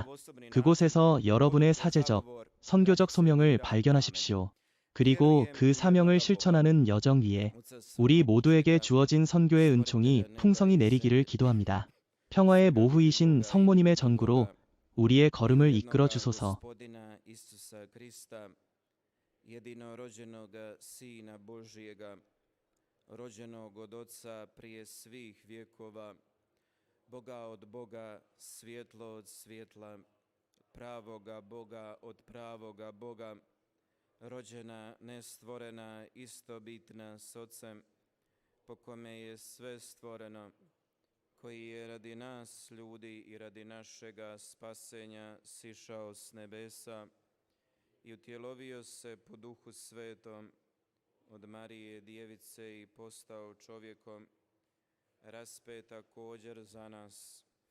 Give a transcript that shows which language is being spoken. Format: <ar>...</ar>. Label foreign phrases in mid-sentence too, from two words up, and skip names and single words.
<ko>그곳에서 여러분의 사제적, 선교적 소명을 발견하십시오. 그리고 그 사명을 실천하는 여정 위에 우리 모두에게 주어진 선교의 은총이 풍성히 내리기를 기도합니다. 평화의 모후이신 성모님의 전구로 우리의 걸음을 이끌어 주소서.</ko> <hr>rođenog od Oca prije svih vjekova, Boga od Boga, svjetlo od svjetla, pravoga Boga od pravoga Boga, rođena, nestvorena, istobitna s Ocem, po kome je sve stvoreno, koji je radi nas, ljudi, i radi našega spasenja sišao s nebesa i utjelovio se po Duhu Svetom od Marije Djevice i postao čovjekom, raspet također za nas,</hr>